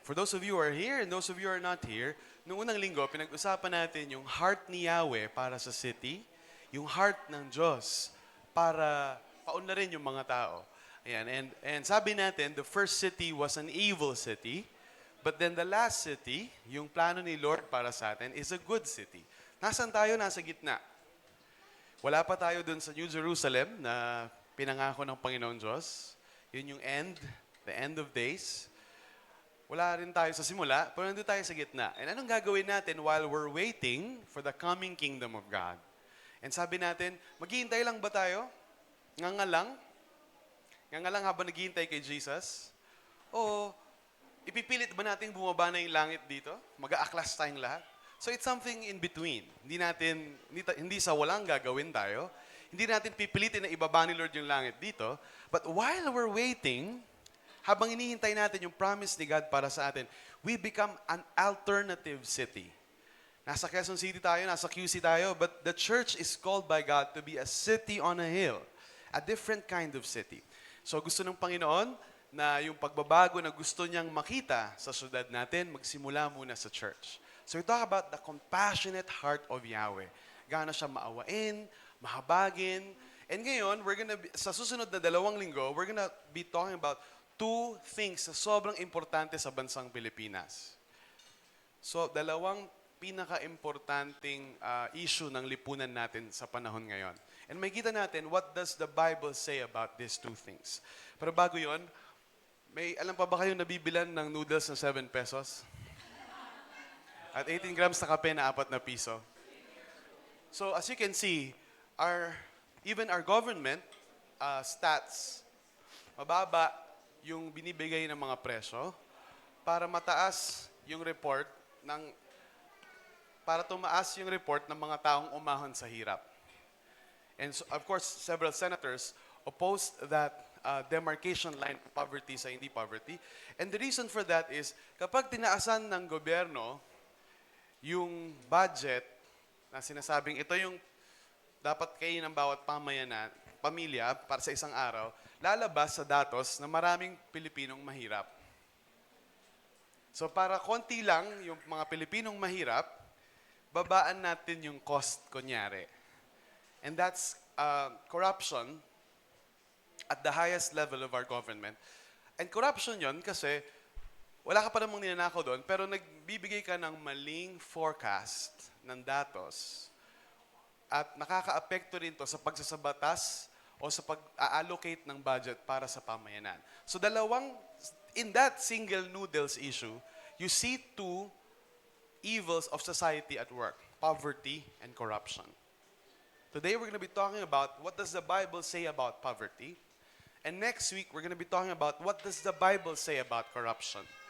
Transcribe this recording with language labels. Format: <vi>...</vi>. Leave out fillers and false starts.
<en>For those of you who are here and those of you who are not here,</en> <tl>noong unang linggo, pinag-usapan natin yung heart ni Yahweh para sa city, yung heart ng Diyos para paunlarin yung mga tao. Ayan.</tl> <en>And</en> <tl>sabi natin,</tl> <en>the first city was an evil city, but then the last city,</en> <tl>yung plano ni Lord para sa atin,</tl> <en>is a good city.</en> <tl>Nasaan tayo? Nasa gitna. Wala pa tayo dun sa New Jerusalem na pinangako ng Panginoon Diyos. Yun yung</tl> <en>end, the end of days.</en> <tl>Wala rin tayo sa simula, pero nandun tayo sa gitna. And anong gagawin natin</tl> <en>while we're waiting for the coming kingdom of God?</en> <tl>And sabi natin, maghihintay lang ba tayo? Ngangalang? Ngangalang habang naghihintay kay Jesus? O ipipilit ba natin bumaba na yung langit dito? Mag-aaklas tayong lahat?</tl> <en>So it's something in between.</en> <tl>Hindi sa walang gagawin tayo. Hindi natin pipilitin na ibaba ni Lord yung langit dito.</tl> <en>But while we're waiting,</en> <tl>habang inihintay natin yung promise ni God para sa atin,</tl> <en>we become an alternative city.</en> <tl>Nasa Quezon City tayo, nasa QC tayo,</tl> <en>but the church is called by God to be a city on a hill. A different kind of city.</en> <tl>So gusto ng Panginoon na yung pagbabago na gusto niyang makita sa syudad natin, magsimula muna sa church.</tl> <en>So we talk about the compassionate heart of Yahweh.</en> <tl>Gaano siya maawain, mahabagin. And ngayon, sa susunod na 2 linggo,</tl> <en>we're gonna be talking about 2 things</en> <tl>na sobrang importante sa bansang Pilipinas. So, 2 pinaka-importanting issue ng lipunan natin sa panahon ngayon.</tl> <en>And</en> <tl>makikita natin,</tl> <en>what does the Bible say about these 2 things?</en> <tl>Pero bago yon, alam pa ba kayong nabibilan ng noodles na 7 pesos? At 18 grams na kape na 4 na piso.</tl> <en>So, as you can see, even our government stats,</en> <tl>mababa yung binibigay ng mga presyo para mataas yung report para tumaas yung report ng mga taong umahon sa hirap.</tl> <en>And so, of course, several senators opposed that demarcation line of poverty sa hindi poverty.</en> <tl>And the reason for that is kapag tinaasan ng gobyerno yung budget na sinasabing ito yung dapat kainin ng bawat pamilya para sa isang araw, lalabas sa datos na maraming Pilipinong mahirap. So para konti lang yung mga Pilipinong mahirap, babaan natin yung cost kunyari.</tl> <en>And that's corruption at the highest level of our government.</en> <tl>And corruption yon kasi wala ka pa namang ninanakaw doon, pero nagbibigay ka ng maling forecast ng datos at nakaka-apekto rin to sa pagsasabatas o sa pag-allocate ng budget para sa pamayanan.</tl> <en>So in that single noodles issue, you see 2 evils of society at work, poverty and corruption. Today we're going to be talking about what does the Bible say about poverty. And next week, we're going to be talking about what does the Bible say about corruption.</en>